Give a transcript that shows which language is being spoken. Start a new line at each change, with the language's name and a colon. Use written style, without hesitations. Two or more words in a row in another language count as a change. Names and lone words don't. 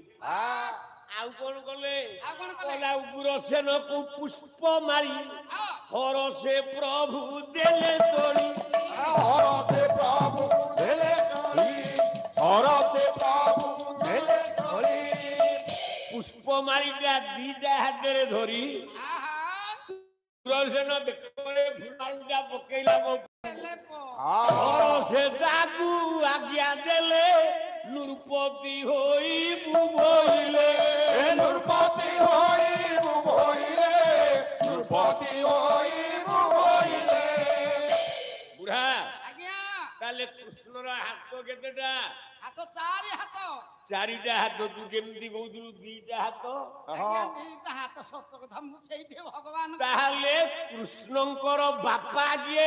Odia: ଆଉ କଣ କଲେ କଲା ଉଗ୍ରସେନକୁ ପୁଷ୍ପ ମାରି ହର ସେ ପ୍ରଭୁ ଦେଲେ ତୋଳି ହର ସେ ପ୍ରଭୁ ଦେଲେ ତୋଳି ହର ସେ ପ୍ରଭୁ ଦେଲେ ତୋଳି ପୁଷ୍ପ ମାରିଟା ଦିଟା ହାତରେ ଧରି ଉଗ୍ରସେନ ବେକରେ ଫୁଲମାଳିଟା ପକେଇଲା ହର ସେ ତାକୁ ଆଜ୍ଞା ଦେଲେ ନୃପତି ହୋଇ ବୁଭଇଲେ ନୃପତି ହୋଇ ଭୋଇଲେ ନୃପତି ହୋଇ ଭୋଇଲେ ବୁଢା ଆଜ୍ଞା ତାହେଲେ କୃଷ୍ଣର ହାତ କେତେଟା ହାତ ଚାରି ହାତ ଚାରିଟା ହାତ ତୁ କେମିତି କହୁଥିଲୁ ଦିଟା ହାତ ଆଜ୍ଞା ଦିଟା ହାତ ସତ କଥା ମୁଁ ସେଇଠି ଭଗବାନ ତାହେଲେ କୃଷ୍ଣଙ୍କର ବାପା କିଏ